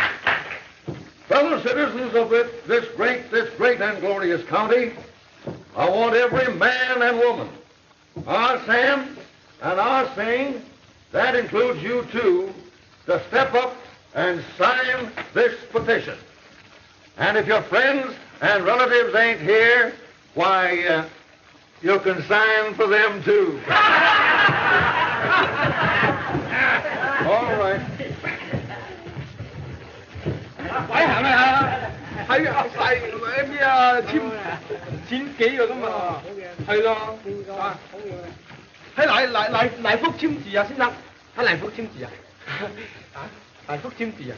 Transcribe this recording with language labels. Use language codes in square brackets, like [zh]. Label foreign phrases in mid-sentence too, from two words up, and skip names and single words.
[en] Fellow citizens of this great and glorious county, I want every man and woman, our Sam and our Sing, that includes you too, to step up and sign this petition. And if your friends and relatives ain't here, why, you can sign for them too. All right. [yue] 鬼行啊！喺晒咩啊？簽幾個咁啊？係咯，啊，喺黎福簽字啊，先生，喺黎福簽字啊，啊，黎福簽字啊